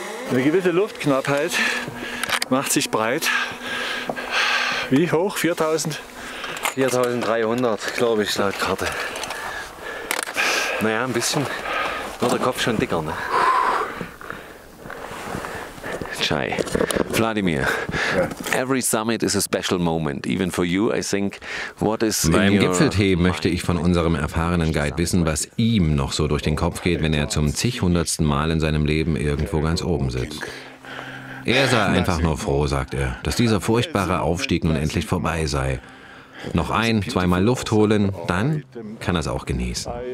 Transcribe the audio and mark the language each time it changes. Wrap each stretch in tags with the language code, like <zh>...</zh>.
<de>Eine gewisse Luftknappheit macht sich breit. Wie hoch? 4000? 4300, glaube ich, laut Karte. Naja, ein bisschen wird der Kopf schon dicker, ne?</de> <ru>Chai.</ru> <en>Wladimir, every summit is a special moment, even for you, I think. What is</en> <de>beim Gipfeltee möchte ich von unserem erfahrenen Guide wissen, was ihm noch so durch den Kopf geht, wenn er zum zig-hundertsten Mal in seinem Leben irgendwo ganz oben sitzt. Er sei einfach nur froh, sagt er, dass dieser furchtbare Aufstieg nun endlich vorbei sei. Noch ein-, zweimal Luft holen, dann kann er es auch genießen.</de>